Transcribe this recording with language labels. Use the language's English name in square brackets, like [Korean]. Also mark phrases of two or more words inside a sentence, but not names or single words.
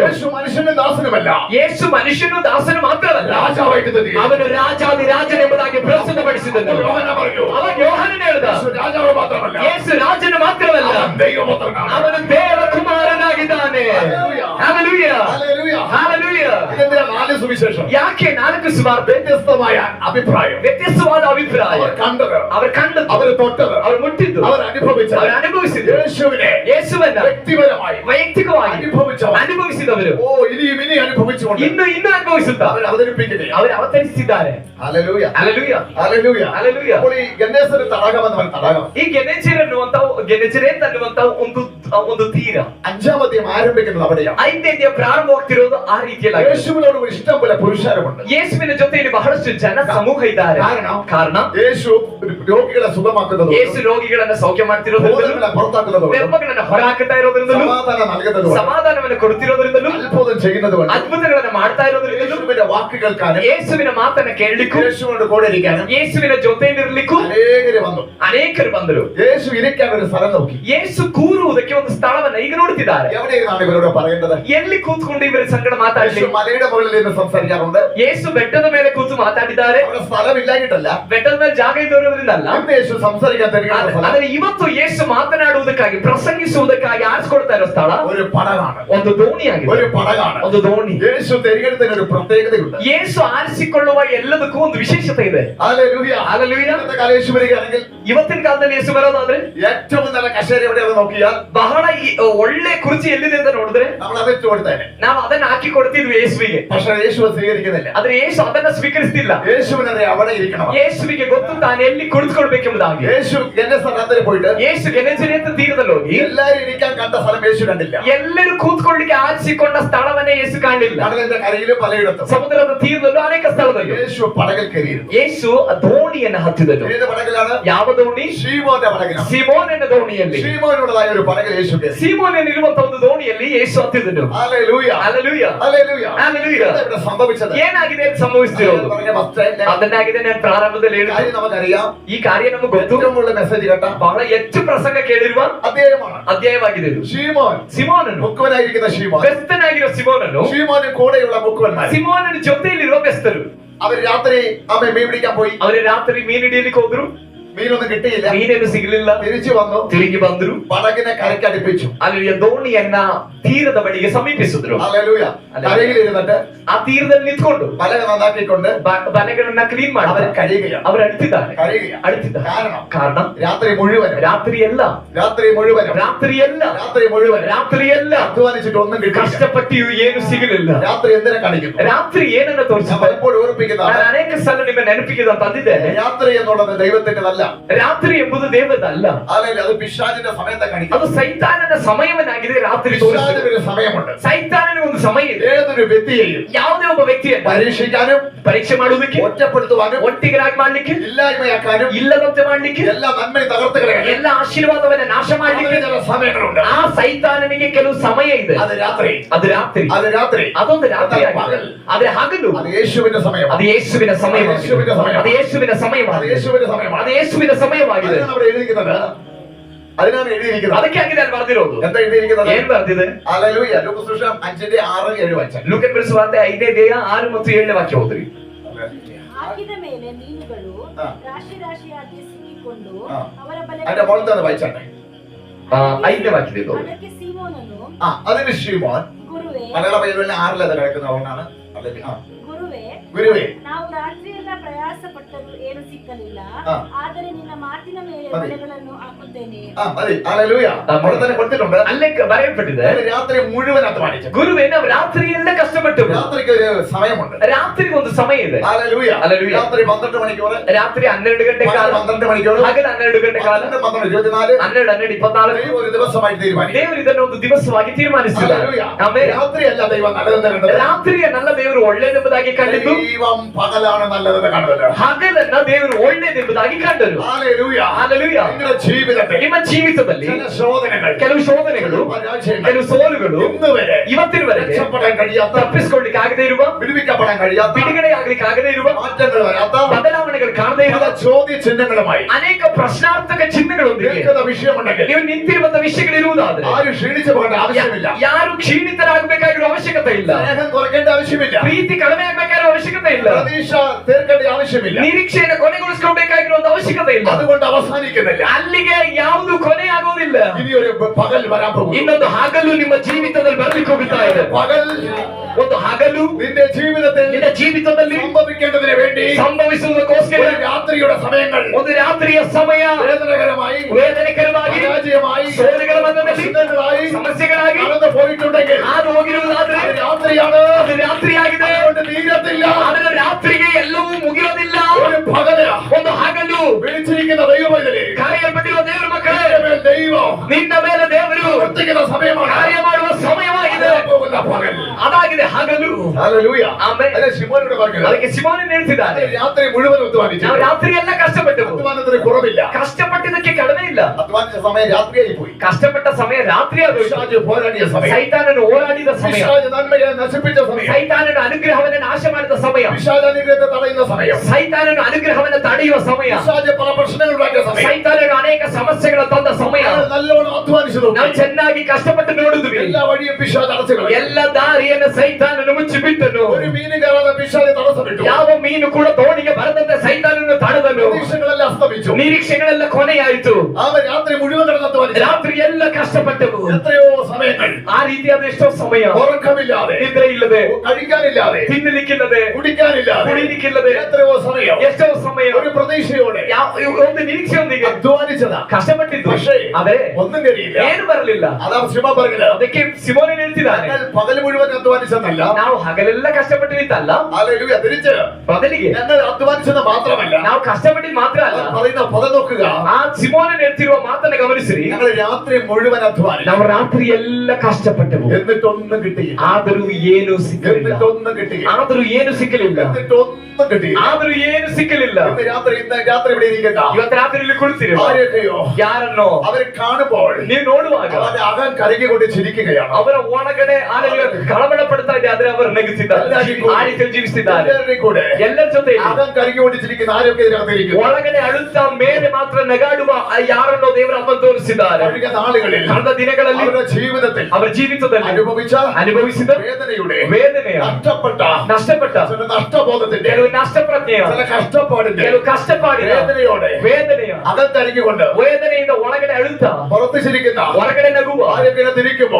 [Kannada] ಯೇಸು ಮನುಷ್ಯನ ದಾಸನವಲ್ಲ, ಯೇಸು ಮನುಷ್ಯನು ದಾಸನು ಮಾತ್ರವಲ್ಲ, ರಾಜಾವಾയിട്ട് ತಿಳಿಯಿತು. ಅವನು ರಾಜಾದಿರಾಜನೆಂಬುದಾಗಿ ಪ್ರಸ್ತುತಪಡಿಸಿದನು. ಅವನು ಯೋಹಾನನು ಹೇಳಿದ ಯೇಸು ರಾಜಾವು ಮಾತ್ರವಲ್ಲ, ಯೇಸು ರಾಜನು ಮಾತ್ರವಲ್ಲ, ದೈವಪುತ್ರನಾಗಿ, ಅವನು ದೇವಕುಮಾರನಾಗಿದ್ದಾನೆ. ಹಲ್ಲೆಲೂಯಾ, [Malayalam] ഹല്ലേലൂയ. [Kannada] ಹಲ್ಲೆಲೂಯಾ. [Malayalam] ഇതിന്റെ നാല് സുവിശേഷം. [Kannada] ಯಾಕೆ ನಾಲ್ಕು ಸುವಾರ್ತೆ? [Malayalam] വ്യത്യസ്തമായ അഭിപ്രായം, [Kannada] ವ್ಯತ್ಯಸ್ತವಾದ ಅಭಿಪ್ರಾಯ. [Malayalam] അവർ കണ്ടത്, [Kannada] ಅವರು ಕಂಡದ್ದು, [Malayalam] അവർ തൊട്ടത്, [Kannada] ಅವರು ಮುಟ್ಟಿದ್ದು, [Malayalam] അവർ അനുഭവിച്ചത്, [Kannada] ಅವರು ಅನುಭವಿಸಿದ್ದು, [Malayalam] യേശുവിനെ [Kannada] ಯೇಸುವನ್ನ [Malayalam] വ്യക്തിപരമായി [Kannada] ವೈಯಕ್ತಿಕವಾಗಿ [Malayalam] അനുഭവിച്ചവർ, [Kannada] ಅನುಭವಿಸಿದವರು [Malayalam] ഇനി അനുഭവിച്ചുകൊണ്ട് [Kannada] ಇನ್ನು ಅನುಭವಿಸುತ್ತಾ [Malayalam] അവർ അവതരിപ്പിക്കുകയാണ്. [Kannada] ಅವರು ಅವತರಿಸಿದ್ದಾರೆ. [Malayalam] ഹല്ലേലൂയ, [Kannada] ಹಲ್ಲೆಲೂಯಾ, [Malayalam] ഹല്ലേലൂയ, [Kannada] ಹಲ್ಲೆಲೂಯಾ. [Malayalam] അപ്പോൾ ഈ ഗന്നേസര തടാകം എന്ന് പറയുന്ന തടാകം, [Kannada] ಈ ಗೆನೆಜರೇತ್ ಅನ್ನುವಂತ ಒಂದು ತೀರ, [Malayalam] 5-ാം അധ്യായം ആരംഭിക്കുന്നത് അവിടെയാണ്. [Kannada] 5ನೇ ಅಧ್ಯಾಯ ಪ್ರಾರಂಭವಾಗ್ತಿರೋದು ಆ ರೀತಿಯಲ್ಲಿ. [Malayalam] യേശുവിനോട് ഒരു ഇഷ്ടം പോലെ പുരുഷാരമുണ്ട്. [Kannada] ಯೇಸುವಿನ ಜೊತೆಯಲ್ಲಿ ಬಹಳಷ್ಟು ಜನ ಸಮೂಹ ಇದ್ದಾರೆ. ಕಾರಣ [Malayalam] യേശು രോഗികളെ സുഖമാക്കുന്നത്, [Kannada] ಯೇಸು ರೋಗಿಗಳನ್ನ ಸೌಖ್ಯ ಮಾಡ್ತಿರೋದ್ರಿಂದಲೂ, [Malayalam] ഭൂതങ്ങളെ പുറത്താക്കുന്നത്, [Kannada] ಬೆಮ್ಮಗಳನ್ನ ಹೊರಹಾಕುತ್ತಾ ಇರೋದ್ರಿಂದಲೂ, [Malayalam] സമാധാനം നൽകുന്നത്, [Kannada] ಸಮಾಧಾನವನ್ನು ಕೊಡುತ್ತಿರೋದ್ರಿಂದಲೂ, [Malayalam] അത്ഭുതം ചെയ്യുന്നത്, [Kannada] ಅದ್ಭುತಗಳನ್ನ ಮಾಡ್ತಾ ಇರೋದ್ರಿಂದಲೂ, [Malayalam] യേശുവിന്റെ വാക്ക് കേൾക്കാനും, [Kannada] ಯೇಸುವಿನ ಮಾತನ್ನ ಕೇಳಲಿಕ್ಕೂ, [Malayalam] യേശുവിനോട് കൂടെ ഇരിക്കാനും [Kannada] ಯೇಸುವಿನ ಜೊತೆಯಲ್ಲಿರ್ಲಿಕ್ಕೂ [Malayalam] അനേകര് [Kannada] ಬಂದರು. [Malayalam] യേശു ഇരിക്കാൻ ഒരു സ്ഥലം നോക്കി. [Kannada] ಯೇಸು ಕೂರುವುದಕ್ಕೆ ಒಂದು ಸ್ಥಳವನ್ನ ಈಗ ನೋಡ್ತಿದ್ದಾರೆ. [Malayalam] എവിടെയാണ് ഇവരോട് പറയേണ്ടത്? [Kannada] ಎಲ್ಲಿ ಕೂತ್ಕೊಂಡು ಇವರ ಸಂಗಡ ಮಾತಾಡಲಿ? [Malayalam] യേശു മലയുടെ മുകളിൽ നിന്ന് സംസാരിക്കാറുണ്ട്. [Kannada] ಯೇಸು ಬೆಟ್ಟದ ಮೇಲೆ ಕೂತು ಮಾತಾಡಿದ್ದಾರೆ. [Malayalam] അവിടെ സ്ഥലമില്ലായിട്ടല്ല, [Kannada] ಬೆಟ್ಟದ ಮೇಲೆ ಜಾಗ ಇದ್ದವರಿಂದ ಅಲ್ಲ. [Malayalam] ഇന്ന് യേശു സംസാരിക്കാൻ തിരഞ്ഞെടുത്ത സ്ഥലം, [Kannada] ಆದರೆ ಇವತ್ತು ಯೇಸು ಮಾತನಾಡುವುದಕ್ಕಾಗಿ, ಪ್ರಸಂಗಿಸುವುದಕ್ಕಾಗಿ ಆರಿಸಿಕೊಳ್ತಾ ಇರೋ ಸ್ಥಳ [Malayalam] ഒരു പടകാണ്, [Kannada] ಒಂದು ದೋಣಿಯಾಗಿದೆ. [Malayalam] ഒരു പടകാണ്. [Kannada] ಒಂದು ದೋಣಿ. [Malayalam] യേശു തിരഞ്ഞെടുത്തതിന് ഒരു പ്രത്യേകതയുണ്ട്. [Kannada] ಯೇಸು ಆರಿಸಿಕೊಳ್ಳುವ ಎಲ್ಲದಕ್ಕೂ ಒಂದು ವಿಶೇಷತೆ ಇದೆ. [Malayalam] ഹല്ലേലൂയ, ഹല്ലേലൂയ. ഇന്നത്തെ കാലം യേശു വരികയാണെങ്കിൽ, [Kannada] ಇವತ್ತಿನ ಕಾಲದಲ್ಲಿ ಯೇಸು ಬರೋದಾದ್ರೆ [Malayalam] ഏറ്റവും നല്ല കസേര എവിടെയാണെന്ന് നോക്കിയാൽ [Kannada] ಬಹಳ ಒಳ್ಳೆ ಕುರ್ಚಿ ಎಲ್ಲಿದೆ ಅಂತ ನೋಡಿದ್ರೆ [Malayalam] നമ്മൾ അതിട്ട് കൊടുത്തേനെ. [Kannada] ನಾವು ಅದನ್ನ ಹಾಕಿ ಕೊಡ್ತಿದ್ವಿ ಯೇಸುವಿಗೆ. [Malayalam] പക്ഷേ യേശു അത് സ്വീകരിക്കുന്നില്ല. [Kannada] ಆದ್ರೆ ಯೇಸು ಅದನ್ನ ಸ್ವೀಕರಿಸ್ತಿಲ್ಲ. [Malayalam] യേശുവിനെ അവിടെ ഇരിക്കണം. [Kannada] ಯೇಸುವಿಗೆ ಗೊತ್ತು ತಾನು ಎಲ್ಲಿ ಕುಳಿತುಕೊಳ್ಬೇಕೆಂಬುದಾಗಿ. [Malayalam] യേശു ഗന്നേസരത്തിൽ പോയിട്ട് [Kannada] ಯೇಸು ಗೆನೆಜರೇತ್ ತೀರದಲ್ಲಿ ಹೋಗಿ [Malayalam] എല്ലാരും ഇരിക്കാൻ കണ്ട സ്ഥലം യേശു കണ്ടില്ല. [Kannada] ಎಲ್ಲರೂ ಕೂತ್ಕೊಳ್ಳಿಕ್ಕೆ ಆರಿಸಿಕೊಂಡ ಸ್ಥಳವನ್ನೇ ಯೇಸು ಕಾಣಲಿಲ್ಲ. [Malayalam] കടലിന്റെ കരയിലും പലയിടത്തും, [Kannada] ಸಮುದ್ರದ ತೀರದಲ್ಲೂ ಅನೇಕ ಸ್ಥಳದಲ್ಲೂ [Malayalam] യേശു പടകിൽ കയറിയിരുന്നു. [Kannada] ಯೇಸು ದೋಣಿಯನ್ನು ಹತ್ತಿದನು. [Malayalam] ഏത് പടകിലാണ്? [Kannada] ಯಾವ ದೋಣಿ? [Malayalam] ശീമോന്റെ പടകിലാണ്. [Kannada] ಸಿಮೋನನ ದೋಣಿಯಲ್ಲಿ. [Malayalam] ശീമോനുള്ളതായ ഒരു പടകിൽ യേശു കയറി. [Kannada] ಸಿಮೋನನಿರುವಂತಹ ಒಂದು ದೋಣಿಯಲ್ಲಿ ಯೇಸು ಹತ್ತಿದನು. [Malayalam] ഹല്ലേലൂയ, [Kannada] ಹಲ್ಲೆಲೂಯ, [Malayalam] ഹല്ലേലൂയ. [Kannada] ಹಲ್ಲೆಲೂಯ. [Malayalam] എന്താ ഇവിടെ സംഭവിച്ചത്? [Kannada] ಏನಾಗಿದೆ ಅಂತ ಸಂಭವಿಸ್ತಿರೋದು [Malayalam] പറഞ്ഞ ഫസ്റ്റ് [Kannada] ಅದನ್ನಾಗಿದೆ ನಾನು ಪ್ರಾರಂಭದಲ್ಲಿ ಹೇಳಿದೆ. [Malayalam] കാര്യം നമുക്കറിയാം. [Kannada] ಈ ಕಾರ್ಯ ನಮಗೆ ಗೊತ್ತು. [Malayalam] ഏറ്റവും കൂടുതൽ മെസ്സേജ് കേട്ട [Kannada] ಬಹಳ ಹೆಚ್ಚು ಪ್ರಸಂಗ ಕೇಳಿರುವ [Malayalam] അധ്യായമാണ് [Kannada] ಅಧ್ಯಾಯವಾಗಿದೆ ಇದು. [Malayalam] ശീമോൻ, [Kannada] ಸಿಮೋನನು, [Malayalam] മുക്കുവനായിരിക്കുന്ന ശീമോൻ, [Kannada] ಬೆಸ್ತನಾಗಿರೋ ಸಿಮೋನನು, [Malayalam] ശീമോന് കൂടെയുള്ള മുക്കുവന്മാർ, [Kannada] ಸಿಮೋನನ ಜೊತೆಯಲ್ಲಿರುವ ಬೆಸ್ತರು, [Malayalam] അവർ രാത്രി മീൻ പിടിക്കാൻ പോയി. [Kannada] ಅವರು ರಾತ್ರಿ ಮೀನು ಹಿಡಿಯಲಿಕ್ಕೆ ಹೋದ್ರು. [Malayalam] മീനൊന്നും കിട്ടിയില്ല. [Kannada] ಮೀನೇನು ಸಿಗಲಿಲ್ಲ. [Malayalam] തിരിച്ചു വന്നു, [Kannada] ತಿರುಗಿ ಬಂದ್ರು. [Malayalam] പടകിനെ കരക്കടുപ്പിച്ചു. [Kannada] ಅಲ್ಲಿ ದೋಣಿಯನ್ನ ತೀರದ ಬಳಿಗೆ ಸಮೀಪಿಸಿದ್ರು. [Malayalam] ഹല്ലേലൂയ. കരയിലിരുന്നിട്ട് [Kannada] ಆ ತೀರದಲ್ಲಿ ನಿಂತ್ಕೊಂಡು [Malayalam] പലക നന്നാക്കിക്കൊണ്ട് [Kannada] ಬಲೆಗಳನ್ನ ಕ್ಲೀನ್ ಮಾಡಿ [Malayalam] അവർ കഴിയുകയാണ്. [Kannada] ಅವರು ಅಳುತ್ತಿದ್ದಾರೆ. [Malayalam] കരയുകയാണ്. [Kannada] ಕಾರಣ [Malayalam] രാത്രി മുഴുവനും [Kannada] ರಾತ್ರಿ ಎಲ್ಲ [Malayalam] അധ്വാനിച്ചിട്ട് ഒന്നും കിട്ടില്ല. [Kannada] ಕಷ್ಟಪಟ್ಟು ಏನು ಸಿಗಲಿಲ್ಲ. [Malayalam] രാത്രി എന്തിനെ കാണിക്കുന്നു? [Kannada] ರಾತ್ರಿ ಏನನ್ನ [Malayalam] ഞാൻ [Kannada] ತೋರಿಸಿದ್ದಾರೆ? [Malayalam] പലപ്പോഴും ഓർപ്പിക്കുന്നതാണ്, [Kannada] ನಾನು ಅನೇಕ ಸಲ ನಿಮ್ಮ ನೆನಪಿಗೆ ತಂದಿದ್ದೇನೆ. [Malayalam] രാത്രി എന്നുള്ളത് ദൈവത്തിൻ്റെതല്ല. [Kannada] ರಾತ್ರಿ ಎಂಬುದು ದೇವದಲ್ಲ, [Malayalam] അല്ലെങ്കിൽ അത് പിശാചിന്റെ സമയത്തെ കാണിക്കുന്നു. [Kannada] ಅದು ಸೈತಾನನ ಸಮಯವನ್ನಾಗಿದೆ. ರಾತ್ರಿ ತೋರಿಸುತ್ತದೆ. [Malayalam] പിശാചിന് ഒരു സമയമുണ്ട്. [Kannada] ಸೈತಾನನ ಒಂದು ಸಮಯ ಇದೆ. [Malayalam] ഏതൊരു വ്യക്തിയെയും [Kannada] ಯಾವುದೇ ಒಬ್ಬ ವ್ಯಕ್ತಿಯನ್ನು [Malayalam] പരീക്ഷിക്കാനും, [Kannada] ಪರೀಕ್ಷೆ ಮಾಡುವುದಕ್ಕೆ, [Malayalam] ഒറ്റപ്പെടുത്തുവാനും, [Kannada] ಒಟ್ಟಿಗೆರಾಗಿ ಮಾಡ್ಲಿಕ್ಕೆ, [Malayalam] ഇല്ലായ്മയാക്കാനും, [Kannada] ಇಲ್ಲದಂತೆ ಮಾಡ್ಲಿಕ್ಕೆ, [Malayalam] എല്ലാ നന്മയും തകർത്ത് കളയാനും [Kannada] ಎಲ್ಲ ಆಶೀರ್ವಾದವನ್ನ ನಾಶ ಮಾಡ್ಲಿಕ್ಕೆ [Malayalam] ചില സമയങ്ങളുണ്ട്. [Kannada] ಆ ಸೈತಾನನಿಗೆ ಕೆಲವು ಸಮಯ ಇದೆ. [Malayalam] അത് രാത്രി, [Kannada] ಅದು ರಾತ್ರಿ, ಅದೊಂದು ರಾತ್ರಿ ಆಗಿದೆ. ಆದ್ರೆ ಹಗಲು [Malayalam] അത് യേശുവിന്റെ സമയം, [Kannada] ಅದು ಯೇಸುವಿನ ಸಮಯವಾಗಿದೆ. ಅದು ಯೇಸುವಿನ ಸಮಯವಾಗಿದೆ. [Malayalam] യേശുവിന്റെ സമയമാണ്. [Kannada] ಅದು ಯೇಸುವಿನ ಸಮಯವಾಗಿದೆ. [Malayalam] അതിനാണ് അവിടെ എഴുതിയിരിക്കുന്നത്. അതിനാണ് എഴുതിയിരിക്കുന്നത്. [Kannada] ಅದಕ್ಕೆ ಆಗಿದೆ ಅಲ್ಲಿ ಬರೆದಿರೋದು. [Malayalam] എന്താ എഴുതിയിരിക്കുന്നത്? [Kannada] ಏನ್ ಬರ್ದಿದೆ? [Malayalam] ഹല്ലേലൂയ. ലൂക്കോസ് 5:6-7 വായിച്ചാൽ. [Kannada] ಲೂಕನ ಬರೆಸುವಾರ್ತೆ 5ನೇ ಅಧ್ಯಾಯ 6 ಮತ್ತು 7ನೇ ವಾಕ್ಯ ಓದ್ರಿ. ಹಾಕಿದ ಮೇಲೆ ಮೀನುಗಳು ರಾಶಿ ರಾಶಿಯಾಗಿ ಸಿಕ್ಕಿಕೊಂಡು ಅವರ [Malayalam] അതിന്റെ മുകളിൽ വായിച്ചാട്ടെ. [Kannada] 5ನೇ ವಾಕ್ಯ ಇದು. ಅದಕ್ಕೆ ಸೀಮೋನನು [Malayalam] അതിന് ശീമോൻ, [Kannada] ಗುರುವೇ, [Malayalam] മലയാള ബൈബിളിൽ 6 കിടക്കുന്നതുകൊണ്ടാണ്. [Kannada] ಗುರುವೇ, [Malayalam] ഗുരുവേ, [Kannada] ನಾವು ರಾತ್ರಿಯೆಲ್ಲ ಬಹಳ ಪ್ರಯಾಸಪಟ್ಟರೂ ಏನು ಸಿಕ್ಕಲಿಲ್ಲ. ಹಾ. ಆದರೆ ನಿನ್ನ ಮಾತಿನ ಮೇಲೆ [Malayalam] ಮതി. [Kannada] ಬಲೆಗಳನ್ನು ಹಾಕುತ್ತೇನೆ. [Malayalam] മതി. ഹല്ലേലൂയ. അവിടെ തന്നെ കൊടുത്തിട്ടുണ്ട്. അല്ലേ പറയപ്പെട്ടിത് രാത്രി മുഴുവൻ അധ്വാനിച്ചു. ഗുരുവേ നാം രാത്രിയെല്ലാം കഷ്ടപ്പെട്ടു. രാത്രിക്ക് ഒരു സമയമുണ്ട്. [Kannada] രാത്രിക്ക് ಒಂದು ಸಮಯ ಇದೆ. [Malayalam] ഹല്ലേലൂയ. ഹല്ലേലൂയ. രാത്രി 12 മണിക്കൂർ, [Kannada] രാത്രി 12 ഗಂಟೆ ಕಾಲ, [Malayalam] 12 മണിക്കൂർ, [Kannada] ಹಗಲು 12 ಗಂಟೆ ಕಾಲ, [Malayalam] 12, 24, [Kannada] 12, 24 [Malayalam] ദൈവം ഒരു ദിവസമായി തീരുമാനിച്ചു. [Kannada] ದೇವರು ಇದನ್ನು ಒಂದು ದಿವಸವಾಗಿ ತೀರ್ಮಾನಿಸಿದ್ದಾರೆ. [Malayalam] ഹല്ലേലൂയ. [Kannada] ಆಮೆನ್. [Malayalam] രാത്രിയല്ല ദൈവം നല്ലതെന്ന് കണ്ടത്. [Kannada] ರಾತ್ರಿಯ നല്ല ದೇವರು ಒಳ್ಳೆಯದೆಂಬುದಾಗಿ ಕಂಡಿದ್ದು, [Malayalam] ദൈവം പകലാണ് നല്ലതെന്ന് കണ്ടത്. [Kannada] ಹಗಲನ್ನ ದೇವರು ಒಳ್ಳೆಯದೆಂಬುದಾಗಿ ಕಂಡರು. [Malayalam] ഹല്ലേലൂയ. ഹല്ലേലൂയ. നിങ്ങളുടെ ജീവിതത്തിൽ [Kannada] ನಿಮ್ಮ ಜೀವಿತದಲ್ಲಿ [Malayalam] ചില ശോധനകൾ, [Kannada] ಕೆಲವು ಶೋಧನೆಗಳು, [Malayalam] പരാജയങ്ങൾ, [Kannada] ಕೆಲವು ಸೋಲುಗಳು [Malayalam] ഇന്ന് വരെ [Kannada] ಇವತ್ತಿನವರೆಗೆ [Malayalam] രക്ഷപ്പെടാൻ കഴിയാത്ത, [Kannada] ತಪ್ಪಿಸಿಕೊಳ್ಳಿಕ್ಕೆ ಆಗದೆ ಇರುವ, [Malayalam] വിടുവിക്കപ്പെടാൻ കഴിയാത്ത, [Kannada] ಬಿಡುಗಡೆ ಆಗ್ಲಿಕ್ಕೆ ಆಗದೆ ಇರುವ, [Malayalam] മാറ്റങ്ങൾ വരാത്ത [Kannada] ಬದಲಾವಣೆಗಳು ಕಾಣದೇ ಇರುವ [Malayalam] പല ചോദ്യ ചിഹ്നങ്ങളുമായി [Kannada] ಅನೇಕ ಪ್ರಶ್ನಾರ್ಥಕ ಚಿಹ್ನೆಗಳೊಂದಿಗೆ [Malayalam] നിൽക്കുന്ന വിഷയമുണ്ടെങ്കിൽ [Kannada] ನೀವು ನಿಂತಿರುವಂತ ವಿಷಯಗಳಿರುವುದಾದ್ರೆ [Malayalam] ആരും ക്ഷീണിച്ചു പോകേണ്ട ആവശ്യമില്ല. [Kannada] ಯಾರು ಕ್ಷೀಣಿತರಾಗಬೇಕಾಗಿರೋ ಅವಶ್ಯಕತೆ ಇಲ್ಲ. [Malayalam] സ്നേഹം കുറയ്ക്കേണ്ട ആവശ്യമില്ല. [Kannada] ಪ್ರೀತಿ ಕಡಿಮೆ ಆಗಬೇಕಾಗಿರೋ ಅವಶ್ಯಕತೆ ಇಲ್ಲ. [Malayalam] പ്രതീക്ഷ തീർക്കേണ്ട ആവശ്യമില്ല. [Kannada] ನಿರೀಕ್ಷೆಯನ್ನು ಕೊನೆಗೊಳಿಸಿಕೊಳ್ಳಬೇಕಾಗಿರೋ ಒಂದು ಅವಶ್ಯಕತೆ ಇಲ್ಲ. [Malayalam] അതുകൊണ്ട് അവസാനിക്കുന്നില്ല. [Kannada] ಅಲ್ಲಿಗೆ ಯಾವುದು ಕೊನೆ ಆಗೋದಿಲ್ಲ. [Malayalam] ഇനി ഒരു പകൽ വരാൻ പോകുന്നു. [Kannada] ಇನ್ನೊಂದು ಹಗಲು ನಿಮ್ಮ ಜೀವಿತದಲ್ಲಿ ಬರ್ಲಿಕ್ಕೆ ಹೋಗುತ್ತಾ ಇದೆ. [Malayalam] പകൽ [Kannada] ಒಂದು ಹಗಲು [Malayalam] നിന്റെ ജീവിതത്തിൽ [Kannada] ನಿನ್ನ ಜೀವಿತದಲ್ಲಿ [Malayalam] സംഭവിക്കേണ്ടതിന് വേണ്ടി [Kannada] ಸಂಭವಿಸುವುದಕ್ಕೋಸ್ಕರ [Malayalam] ഒരു രാത്രിയുടെ സമയങ്ങൾ [Kannada] ಒಂದು ರಾತ್ರಿಯ ಸಮಯ [Malayalam] വേദനകരമായി, [Kannada] ವೇದನೆಕರವಾಗಿ, [Malayalam] പരാജയമായി, [Kannada] ಸೋಲುಗಳ ಮಧ್ಯದಲ್ಲಿ [Malayalam] പ്രശ്നങ്ങളായി [Kannada] ಸಮಸ್ಯೆಗಳಾಗಿ [Malayalam] കടന്നു പോയിട്ടുണ്ടെങ്കിൽ [Kannada] ಹಾದು ಹೋಗಿರುವುದಾದ್ರೆ [Malayalam] അത് രാത്രിയാണ്. [Kannada] ಅದು ರಾತ್ರಿಯಾಗಿದೆ. [Malayalam] അതുകൊണ്ട് തീരത്തില്ല. [Kannada] ಆದರೆ ರಾತ್ರಿಗೆ ಎಲ್ಲವೂ ಮುಗಿಯೋದಿಲ್ಲ. [Malayalam] ഒരു പകല [Kannada] ಒಂದು ಹಗಲು [Malayalam] വിളിച്ചിരിക്കുന്ന ദൈവമൈതലേ, [Kannada] ಕರೆಯಲ್ಪಟ್ಟಿರುವ ದೇವರ ಮಕ್ಕಳೇ, [Malayalam] നിന്റെ മേൽ ദൈവം [Kannada] ನಿನ್ನ ಮೇಲೆ ದೇವರು [Malayalam] പ്രവർത്തിക്കുന്ന സമയമാണ്. [Kannada] ಕಾರ್ಯ ಮಾಡುವ ಸಮಯವಾಗಿದೆ. [Malayalam] വരാൻ പോകുന്ന പകൽ. [Kannada] ಅದಾಗಿದೆ ಹಗಲು. [Malayalam] ഹല്ലേലൂയ. [Kannada] ಆಮೆನ್. [Malayalam] അതെ, ശിമോനോട് പറഞ്ഞത് [Kannada] ಅದಕ್ಕೆ ಸಿಮೋನನ್ ಹೇಳ್ತಿದ್ದಾನೆ, [Malayalam] രാത്രി മുഴുവൻ അധ്വാനിച്ചു. [Kannada] ನಾವು ರಾತ್ರಿ ಎಲ್ಲ ಕಷ್ಟಪಟ್ಟೆವು. [Malayalam] അധ്വാനത്തിന് കുറവില്ല. [Kannada] ಕಷ್ಟಪಟ್ಟಿದ್ದಕ್ಕೆ ಕಡಿಮೆ ಇಲ್ಲ. [Malayalam] അധ്വാനിച്ച സമയം രാത്രിയായി പോയി. [Kannada] ಕಷ್ಟಪಟ್ಟ ಸಮಯ ರಾತ್ರಿ ಆಗೋಯ್ತು. [Malayalam] പിശാച് പോരാടിയ സമയം, [Kannada] ಸೈತಾನನು ಹೋರಾಡಿದ ಸಮಯ, [Malayalam] പിശാച് നന്മയെ നശിപ്പിച്ച സമയം, [Kannada] ಸೈತಾನನ ಅನುಗ್ರಹವನ್ನು ನಾಶ ಮಾಡಿದ ಸಮಯ, [Malayalam] പിശാച് അനുഗ്രഹത്തെ തടയുന്ന സമയം, [Kannada] ಸೈತಾನನು ಅನುಗ್ರಹವನ್ನು ತಡೆಯುವ ಸಮಯ, [Malayalam] പിശാച് പല പ്രശ്നങ്ങൾ ഉണ്ടാക്കിയ സമയം. [Kannada] ಸೈತಾನನು ಅನೇಕ ಸಮಸ್ಯೆಗಳ ತಂದ ಸಮಯ. [Malayalam] ഞങ്ങൾ നല്ലോണം അധ്വാനിച്ചു നോക്കി. [Kannada] ನಾವು ಚೆನ್ನಾಗಿ ಕಷ್ಟಪಟ್ಟು ನೋಡಿದ್ವಿ. [Malayalam] എല്ലാ വഴിയും പിശാച് അടച്ചു കളഞ്ഞു. [Kannada] ಎಲ್ಲ ದಾರಿಯನ್ನು ಸೈತಾನನು ಮುಚ್ಚಿಬಿಟ್ಟನು. [Malayalam] ഒരു മീന് കയറാതെ പിശാച് തടസ്സമിട്ടു. [Kannada] ಯಾವ ಮೀನು ಕೂಡ ತೋಣಿಗೆ ಬರದಂತೆ ಸೈತಾನನ್ನು ತಡೆದನು. [Malayalam] പ്രതീക്ഷകളെല്ലാം അസ്തമിച്ചു. [Kannada] ನಿರೀಕ್ಷೆಗಳೆಲ್ಲ ಕೊನೆಯಾಯಿತು. [Malayalam] അവൻ രാത്രി മുഴുവൻ കിടന്ന് അധ്വാനിച്ചു. [Kannada] ರಾತ್ರಿ ಎಲ್ಲ ಕಷ್ಟಪಟ್ಟವು. [Malayalam] എത്രയോ സമയങ്ങൾ [Kannada] ಆ ರೀತಿಯಾದ ಎಷ್ಟೋ ಸಮಯ [Malayalam] ഉറക്കമില്ലാതെ, [Kannada] ನಿದ್ರೆ ಇಲ್ಲದೆ, [Malayalam] കഴിക്കാനില്ലാതെ, [Kannada] ತಿನ್ನಲಿಕ್ಕಿಲ್ಲದೆ, [Malayalam] കുടിക്കാനില്ലാതെ, [Kannada] ಕುಡಿಲಿಕ್ಕಿಲ್ಲದೆ, [Malayalam] എത്രയോ സമയം [Kannada] ಎಷ್ಟೋ ಸಮಯ [Malayalam] ഒരു പ്രതീക്ഷയോടെ [Kannada] ಒಂದು ನಿರೀಕ್ಷೆಯೊಂದಿಗೆ [Malayalam] അധ്വാനിച്ചതാ. [Kannada] ಕಷ್ಟಪಟ್ಟಿದ್ದು. [Malayalam] പക്ഷേ [Kannada] ಅದೇ [Malayalam] ഒന്നും കഴിയില്ല. [Kannada] ಏನು ಬರಲಿಲ್ಲ. [Malayalam] അതാ ശ്രീമ പറഞ്ഞത്. [Kannada] ಅದಕ್ಕೆ ಸಿಮೋನನ್ ಹೇಳ್ತಿದ್ದಾನೆ, [Malayalam] ഞങ്ങൾ പകൽ മുഴുവൻ അധ്വാനിച്ചെന്നല്ല, [Kannada] ನಾವು ಹಗಲೆಲ್ಲ ಕಷ್ಟಪಟ್ಟಿದ್ದಲ್ಲ, [Malayalam] ഹല്ലേലൂയ, തിരിച്ച് [Kannada] ಬದಲಿಗೆ [Malayalam] ഞങ്ങൾ അധ്വാനിച്ചെന്ന് മാത്രമല്ല, [Kannada] ನಾವು ಕಷ್ಟಪಟ್ಟಿದ್ದು ಮಾತ್ರ ಅಲ್ಲ. [Malayalam] അവർ പറയുന്ന പദം നോക്കുക. [Kannada] ಆ ಸಿಮೋನನ್ ಹೇಳ್ತಿರುವ ಮಾತನ್ನ ಗಮನಿಸಿರಿ. [Malayalam] ഞങ്ങൾ രാത്രി മുഴുവൻ അധ്വാനിച്ചു, [Kannada] ನಾವು ರಾತ್ರಿ ಎಲ್ಲ ಕಷ್ಟಪಟ್ಟೆವು, [Malayalam] എന്നിട്ടൊന്നും കിട്ടിയില്ല. [Kannada] ಆದರೂ ಏನು ಸಿಕ್ಕಲಿಲ್ಲ. [Malayalam] എന്നിട്ടൊന്നും കിട്ടിയില്ല. [Kannada] ಆದರೂ ಏನು ಸಿಕ್ಕಲಿಲ್ಲ. [Malayalam] എന്നിട്ടൊന്നും കിട്ടിയില്ല. [Kannada] ಆದರೂ ಏನು ಸಿಕ್ಕಲಿಲ್ಲ. [Malayalam] ഇന്ന് രാത്രി ഇവിടെ ഇരിക്കുന്ന [Kannada] ಇವತ್ತು ರಾತ್ರಿ ಇಲ್ಲಿ ಕುಳಿತಿರುವ [Malayalam] ആരെയൊക്കെയോ [Kannada] ಯಾರನ್ನೋ [Malayalam] അവരെ കാണുമ്പോൾ [Kannada] ನೀವು ನೋಡುವಾಗ [Malayalam] അവരുടെ അകം കരകിക്കൊണ്ട് ചിരിക്കുകയാണ്. [Kannada] ಅವರ ಒಳಗಡೆ ಕಳವಳ ಪಡ್ತಾ ಇದೆ, ಆದ್ರೆ ಅವರು ನಗುತ್ತಿದ್ದಾರೆ, ಆ ರೀತಿಯಲ್ಲಿ ಜೀವಿಸುತ್ತಿದ್ದಾರೆ. [Malayalam] എല്ലാവരുടെയും കൂടെ [Kannada] ಎಲ್ಲರ ಜೊತೆ [Malayalam] അകം കരകിക്കൊണ്ട് ചിരിക്കുന്ന ആരൊക്കെ ഇതിനകത്തിരിക്കുന്നു. [Kannada] ಒಳಗಡೆ ಅಳುತ್ತಾ ಮೇಲೆ ಮಾತ್ರ ನಗಾಡುವ ಯಾರನ್ನೋ ದೇವರ ಅಮ್ಮ ತೋರಿಸಿದ್ದಾರೆ. [Malayalam] കഴിഞ്ഞ നാളുകളിൽ [Kannada] ಕಳೆದ ದಿನಗಳಲ್ಲಿ [Malayalam] അവരുടെ ജീവിതത്തിൽ [Kannada] ಅವರ ಜೀವಿತದಲ್ಲಿ [Malayalam] അനുഭവിച്ച [Kannada] ವೇದನೆಯ ನಷ್ಟಪಟ್ಟ [Malayalam] ചില നഷ്ടബോധത്തിന്റെ, [Kannada] ಕೆಲವು ನಷ್ಟಪ್ರಜ್ಞೆಯ, [Malayalam] ചില കഷ്ടപ്പാടിന്റെ, [Kannada] ಕೆಲವು ಕಷ್ಟಪಾಡಿನ ವೇದನೆಯ [Malayalam] അകം കരകിക്കൊണ്ട് [Kannada] ವೇದನೆಯಿಂದ ಒಳಗಡೆ ಅಳುತ್ತಾ [Malayalam] പുറത്ത് ചിരിക്കുന്ന [Kannada] ಹೊರಗಡೆ ನಗುವ [Malayalam] ആരൊക്കെ തിരിക്കുമ്പോൾ